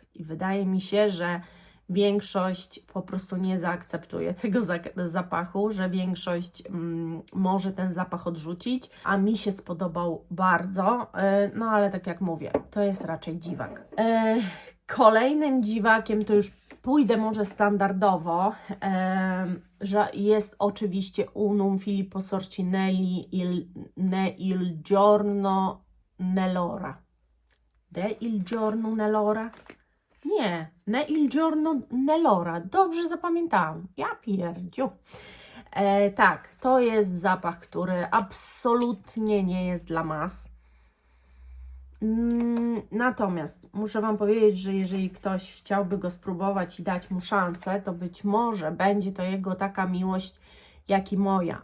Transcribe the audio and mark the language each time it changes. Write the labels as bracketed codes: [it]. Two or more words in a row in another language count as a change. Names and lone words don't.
[pl] I wydaje mi się, że większość po prostu nie zaakceptuje tego zapachu, że większość może ten zapach odrzucić, a mi się spodobał bardzo, no ale tak jak mówię, to jest raczej dziwak. Kolejnym dziwakiem to już pójdę może standardowo, że jest oczywiście Unum Filippo Sorcinelli il giorno nell'ora. Il giorno nell'ora? Nie, il giorno nell'ora. Dobrze zapamiętałam. Ja pierdziu. Tak, to jest zapach, który absolutnie nie jest dla mas. Natomiast muszę Wam powiedzieć, że jeżeli ktoś chciałby go spróbować i dać mu szansę, to być może będzie to jego taka miłość, jak i moja.